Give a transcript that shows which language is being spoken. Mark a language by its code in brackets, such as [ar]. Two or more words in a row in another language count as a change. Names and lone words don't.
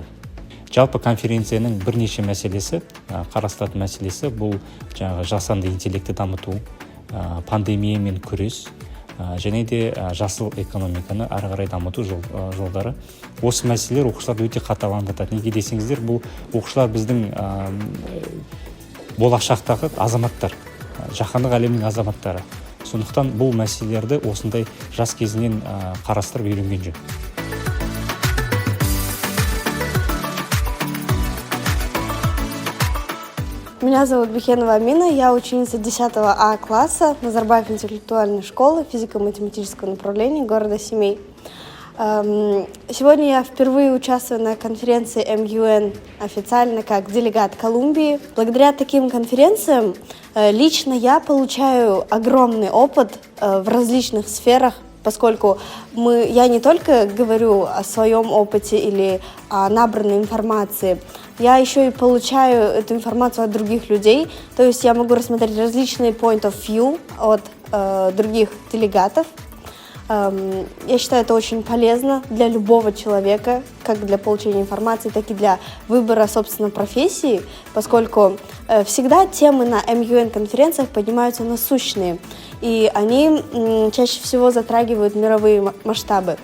[kk] Жалпы конференцияның бірнеше мәселесі, қарастыратын мәселесі бұл жасанды интеллекті дамыту, пандемиямен күрес, және де жасыл экономиканы ары қарай дамыту жолдары. Осы мәселелер оқушыларды өте қатты алаңдатады. Неге десеңіздер, бұл оқушылар біздің болашақтағы азаматтар, жаһандық әлемнің азаматтары. Сондықтан бұл мәселелерді осындай жас кезінен қарастырып үйренген жөн. [ru] Меня зовут Бехенова Амина, я ученица 10 А класса Назарбаев интеллектуальной школы физико-математического направления города Семей. Сегодня я впервые участвую на конференции МЮН официально как делегат Колумбии. Благодаря таким конференциям лично я получаю огромный опыт в различных сферах, поскольку я не только говорю о своем опыте или о набранной информации, я еще и получаю эту информацию от других людей, то есть я могу рассмотреть различные [en] point of view [ru] от других делегатов. Я считаю, это очень полезно для любого человека, как для получения информации, так и для выбора, собственно, профессии, поскольку всегда темы на МЮН-конференциях поднимаются насущные, и они чаще всего затрагивают мировые масштабы.